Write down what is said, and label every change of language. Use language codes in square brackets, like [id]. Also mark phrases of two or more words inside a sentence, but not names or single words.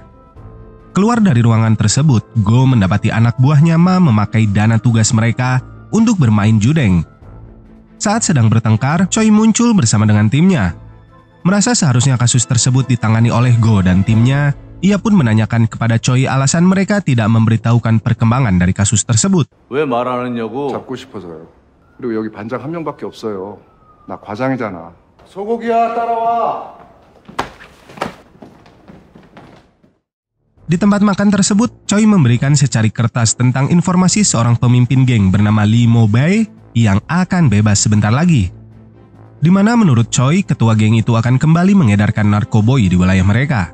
[id] Keluar dari ruangan tersebut, Go mendapati anak buahnya Ma memakai dana tugas mereka untuk bermain judeng. Saat sedang bertengkar, Choi muncul bersama dengan timnya. Merasa seharusnya kasus tersebut ditangani oleh Go dan timnya, ia pun menanyakan kepada Choi alasan mereka tidak memberitahukan perkembangan dari kasus tersebut. [ko] 왜 말 안 했냐고? 잡고 싶어서요. 그리고 여기 반장 한 명밖에 없어요. 나 과장이잖아. 소고기야 따라와. [id] Di tempat makan tersebut, Choi memberikan secari kertas tentang informasi seorang pemimpin geng bernama Lee Mo-bae yang akan bebas sebentar lagi. Di mana menurut Choi, ketua geng itu akan kembali mengedarkan narkoboy di wilayah mereka.